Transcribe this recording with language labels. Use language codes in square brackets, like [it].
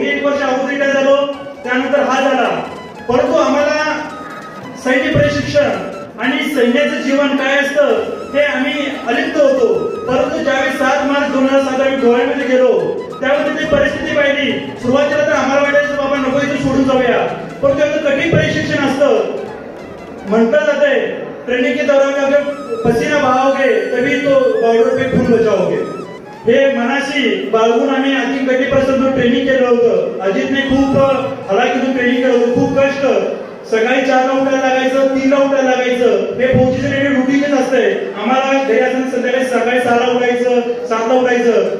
[mr] मी 1 वर्ष अगोदर रिटायर झालो, त्यानंतर हा झाला. परंतु आम्हाला सैन्य प्रशिक्षण आणि सैन्याचं जीवन काय असतं हे आम्ही अलिप्त होतो. परंतु ज्यावेळी 7 मार्च 2007 आम्ही गोव्यामध्ये गेलो त्यावेळी तिथे परिस्थिती पाहिली. सुरुवातीला तर आम्हाला वाटायचं बाबा नको इथे सोडून जाऊया, परंतु एवढं कठीण प्रशिक्षण असतं. म्हटलं जातंय [hi] ट्रेनिंग के दौरान अगर पसीना बहाओगे तभी तो बॉर्डर पे खून बचाओगे. [mr] हे मनाशी बाळगून आम्ही अति कठीण ट्रेनिंग केलं होतं. अजितने खूप हलाखीतून ट्रेनिंग केलं होतं, खूप कष्ट. सकाळी 4ला उठायला लागायचं, 3ला उठायला लागायचं. हे फौजीचं नेहमी रुटीनच असतंय. आम्हाला घरी असताना संध्याकाळी सकाळी 6ला उठायचं, 7ला उठायचं.